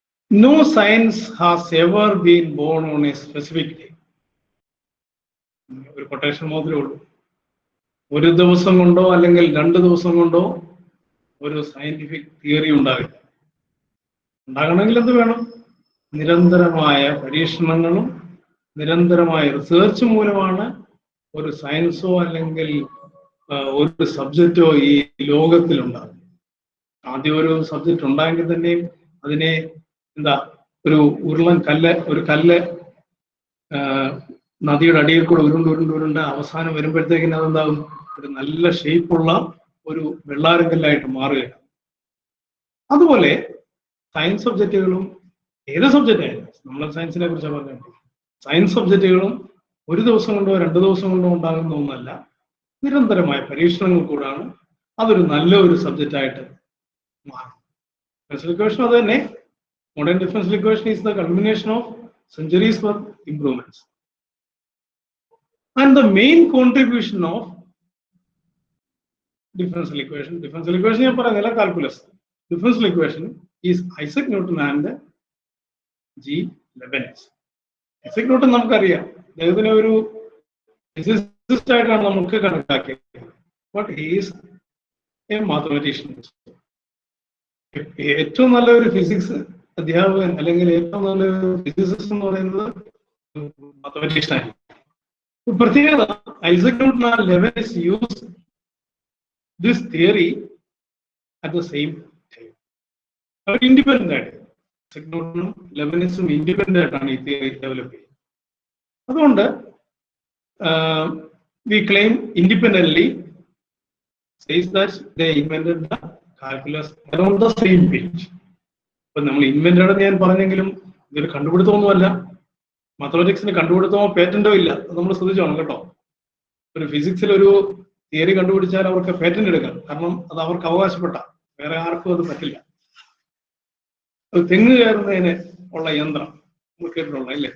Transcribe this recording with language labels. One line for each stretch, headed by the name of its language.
English: No science has ever been born on a specific day.
Malayalam: ഒരു quotation മാത്രമേ ഉള്ളൂ. ഒരു ദിവസം കൊണ്ടോ അല്ലെങ്കിൽ 2 ദിവസം കൊണ്ടോ ഒരു സയന്റിഫിക് തിയറി ഉണ്ടാകില്ല. ഉണ്ടാകണമെങ്കിൽ എന്ത് വേണം? നിരന്തരമായ പരീക്ഷണങ്ങളും നിരന്തരമായ റിസർച്ച് മൂലമാണ് ഒരു സയൻസോ അല്ലെങ്കിൽ ഒരു സബ്ജക്റ്റോ ഈ ലോകത്തിലുണ്ടാകും. ആദ്യം ഒരു സബ്ജക്റ്റ് ഉണ്ടായെങ്കിൽ തന്നെയും അതിനെ ഒരു ഉരുളൻ കല്ല്, ഒരു കല്ല് നദിയുടെ അടിയിൽ കൂടെ ഉരുണ്ട് അവസാനം വരുമ്പോഴത്തേക്കിന് അതെന്താകും? ഒരു നല്ല ഷേപ്പുള്ള ഒരു വെള്ളാരക്കല്ലായിട്ട് മാറുകയാണ്. അതുപോലെ സയൻസ് സബ്ജക്റ്റുകളും ഏത് സബ്ജക്റ്റ് ആയാലും, നമ്മൾ സയൻസിനെ കുറിച്ചാണ് പറഞ്ഞത്, സയൻസ് സബ്ജക്റ്റുകളും ഒരു ദിവസം കൊണ്ടോ 2 ദിവസം കൊണ്ടോ ഉണ്ടാകുന്ന ഒന്നല്ല. നിരന്തരമായ പരീക്ഷണങ്ങൾ കൂടാണ് അതൊരു നല്ലൊരു സബ്ജക്റ്റായിട്ട് മാറും. ഡിഫറൻഷ്യൽ ഇക്വേഷൻ അത് തന്നെ.
English: Modern differential equation is the culmination of centuries worth improvements. And the main contribution of differential equation
Malayalam: ഞാൻ പറയുന്നില്ല,
English: calculus. Differential equation is Isaac Newton and G. Leibniz.
Malayalam: Isaac Newton നമുക്കറിയാം, അദ്ദേഹത്തിനെ ഒരു ഫിസിസിസ്റ്റ് ആയിട്ടാണ് നമുക്ക് കണക്കാക്കിയത്.
English: But he is a mathematician.
Malayalam: ഏറ്റവും നല്ലൊരു physics അധ്യാപകൻ അല്ലെങ്കിൽ ഏറ്റവും നല്ലൊരു ഫിസിസിസ്റ്റ് എന്ന് പറയുന്നത് മാത്തമാറ്റീഷ്യൻ ആയിരുന്നു.
English: പ്രത്യേകത, Isaac Newton and Leibniz use this theory at the same time.
Malayalam: Our independent ആയിട്ട്, ഐസക് ന്യൂട്ടണും ലെബനിസും ഇൻഡിപെൻഡന്റ് ആയിട്ടാണ് ഈ തിയറി ഡെവലപ്പ് ചെയ്യുന്നത്.
English: അതുകൊണ്ട് we claim independently says that they invented the calculus around the same page.
Malayalam: ഇപ്പൊ നമ്മൾ ഇൻവെന്റഡ് ഞാൻ പറഞ്ഞെങ്കിലും ഇതൊരു കണ്ടുപിടുത്തമൊന്നുമല്ല. മാത്തമാറ്റിക്സിന് കണ്ടുപിടുത്തമോ പേറ്റന്റോ ഇല്ല. അത് നമ്മൾ ശ്രദ്ധിച്ചോണം കേട്ടോ. ഒരു ഫിസിക്സിൽ ഒരു തിയറി കണ്ടുപിടിച്ചാൽ അവർക്ക് പേറ്റന്റ് എടുക്കാം. കാരണം അത് അവർക്ക് അവകാശപ്പെട്ട, വേറെ ആർക്കും അത് പറ്റില്ല. തെങ്ങ് കയറുന്നതിന് ഉള്ള യന്ത്രം നമ്മൾ കേട്ടിട്ടുള്ള അല്ലേ?